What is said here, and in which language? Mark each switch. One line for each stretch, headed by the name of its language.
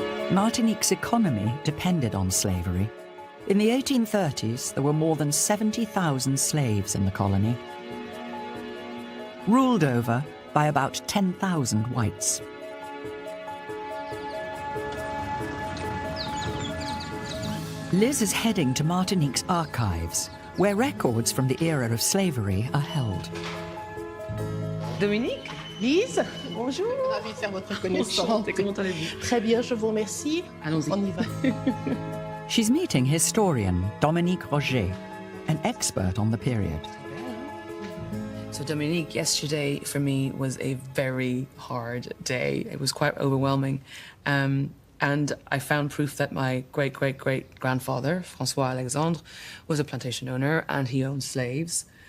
English: Martinique's economy depended on slavery. In the 1830s, there were more than 70,000 slaves in the colony, ruled over by about 10,000 whites. Liz is heading to Martinique's archives, where records from the era of slavery are held. Dominique?
French: Lise, bonjour. Ravie de faire votre connaissance. Enchantée, comment allez-vous? Très bien, je vous remercie. Allons-y. On y va.
English: She's meeting historian Dominique Roger, an expert on the period. So Dominique, yesterday for me was a very hard day. It was quite overwhelming. And I found proof that my great-great-great-grandfather, François Alexandre, was a plantation owner and he owned slaves.